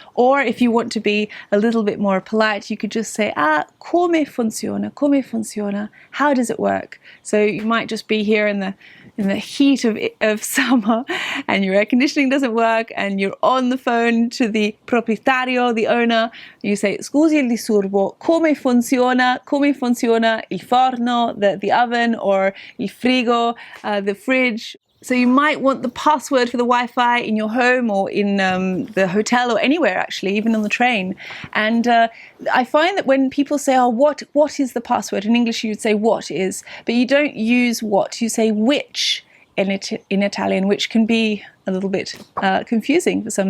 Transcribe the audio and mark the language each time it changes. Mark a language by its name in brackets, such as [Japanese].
[English] Or if you want to be a little bit more polite, you could just say, [Italian] come funziona, [English] how does it work? So you might just be here in the heat of summer and your air conditioning doesn't work and you're on the phone to the proprietario, the owner. [Italian] You say, "Scusi il disturbo, come funziona il forno, [English] the oven, or [Italian] il frigo, [English] the fridge?" So you might want the password for the Wi-Fi in your home or in the hotel or anywhere, actually, even on the train. And I find that when people say, "Oh, what is the password?" In English, you would say "what is," but you don't use "what." You say "which" in Italian, which can be a little bit confusing for some.